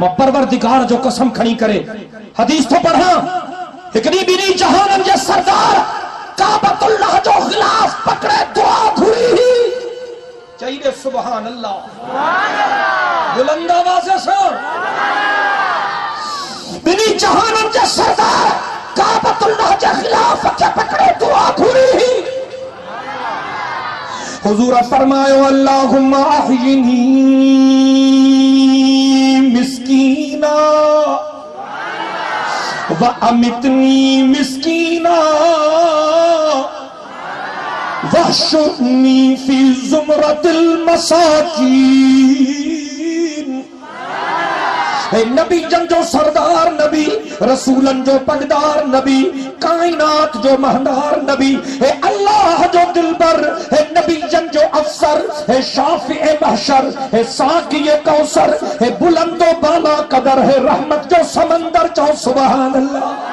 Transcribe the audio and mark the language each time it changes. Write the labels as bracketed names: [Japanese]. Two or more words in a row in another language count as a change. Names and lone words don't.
[Sindhi] मां परवरदिगार जो कसम खणी करे हदीस थो पढ़ां, हिकिड़ी ॿिनी जहाननि जे सरदार काबतुल्लाह जो गिलाफ पकड़े दुआ घुरी ही, चई दे [Arabic] سبحان الله, [Sindhi] बुलंद आवाज़ से। ॿिनी जहाननि जे सरदार काबतुल्लाह जे गिलाफ खे पकड़े दुआ घुरी ही। [Arabic] हुजूर फरमायो اللهم أحيني مسكينا وأمتني مسكينا واحشرني في زمرة المساكين. [Sindhi] हे नबी जन जो सरदार नबी, रसूलन जो पगदार नबी, कायनात जो महंदार नबी, हे अल्लाह जो दिलबर, हे नबी जन जो अफसर, हे शाफिए महशर, हे साकिए कौसर, हे बुलंदो बाला कदर, हे रहमत जो समंदर, चो [Arabic] سبحان الله.